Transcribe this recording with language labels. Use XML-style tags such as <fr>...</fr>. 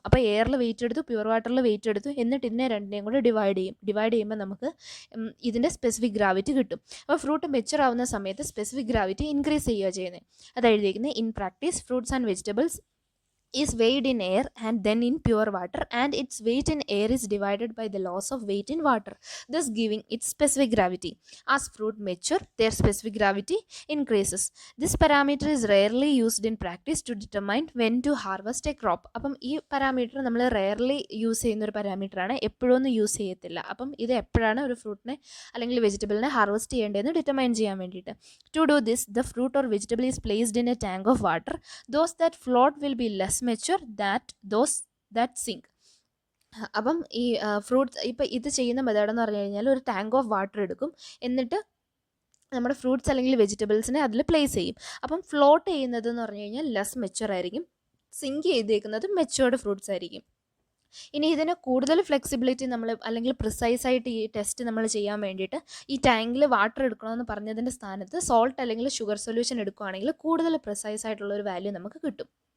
<ml>അപ്പോൾ എയറിൽ വെയിറ്റ് എടുത്തു, പ്യുവർ വാട്ടറിൽ വെയിറ്റ് എടുത്തു, എന്നിട്ട് ഇതിനെ രണ്ടിനെയും കൂടെ ഡിവൈഡ് ചെയ്യുമ്പോൾ നമുക്ക് ഇതിൻ്റെ സ്പെസിഫിക് ഗ്രാവിറ്റി കിട്ടും. അപ്പോൾ ഫ്രൂട്ട് മെച്ചർ ആവുന്ന സമയത്ത് സ്പെസിഫിക് ഗ്രാവിറ്റി ഇൻക്രീസ് ചെയ്യുക ചെയ്യുന്നത്. അത് എഴുതിയിരിക്കുന്നത്</ml> <en>In practice fruits and vegetables is weighed in air and then in pure water, and its weight in air is divided by the loss of weight in water, thus giving its specific gravity. As fruit mature, their specific gravity increases. This parameter is rarely used in practice to determine when to harvest a crop.</en> <ml>അപ്പം ഈ parameter നമ്മൾ rarely use ചെയ്യുന്ന ഒരു പാരാമീറ്ററാണ്, എപ്പോഴൊന്നും use ചെയ്യത്തില്ല. അപ്പം ഇത് എപ്പോഴാണ് ഒരു ഫ്രൂട്ടിനെ അല്ലെങ്കിൽ വെജിറ്റബിളിനെ ഹാർവെസ്റ്റ് ചെയ്യേണ്ടതെന്ന് ഡിറ്റർമൈൻ ചെയ്യാൻ വേണ്ടിയിട്ട്.</ml> <en>To do this, the fruit or vegetable is placed in a tank of water. Those that float will be less mature those that sink.</en> <ml>അപ്പം ഈ ഫ്രൂട്ട്സ് ഇപ്പോൾ ഇത് ചെയ്യുന്ന മെത്തേഡ് എന്ന് പറഞ്ഞു കഴിഞ്ഞാൽ ഒരു ടാങ്ക് ഓഫ് വാട്ടർ എടുക്കും, എന്നിട്ട് നമ്മുടെ ഫ്രൂട്ട്സ് അല്ലെങ്കിൽ വെജിറ്റബിൾസിനെ അതിൽ പ്ലേസ് ചെയ്യും. അപ്പം ഫ്ലോട്ട് ചെയ്യുന്നത് എന്ന് പറഞ്ഞു കഴിഞ്ഞാൽ ലെസ് മെച്ചുവർ ആയിരിക്കും, സിങ്ക് ചെയ്തേക്കുന്നത് മെച്ചുവേർഡ് ഫ്രൂട്ട്സ് ആയിരിക്കും. ഇനി ഇതിന് കൂടുതൽ ഫ്ലെക്സിബിലിറ്റി നമ്മൾ അല്ലെങ്കിൽ പ്രിസൈസ് ആയിട്ട് ഈ ടെസ്റ്റ് നമ്മൾ ചെയ്യാൻ വേണ്ടിയിട്ട് ഈ ടാങ്കിൽ വാട്ടർ എടുക്കണമെന്ന് പറഞ്ഞതിൻ്റെ സ്ഥാനത്ത് സോൾട്ട് അല്ലെങ്കിൽ ഷുഗർ സൊല്യൂഷൻ എടുക്കുകയാണെങ്കിൽ കൂടുതൽ പ്രിസൈസ് ആയിട്ടുള്ള ഒരു വാല്യൂ നമുക്ക് കിട്ടും.</ml>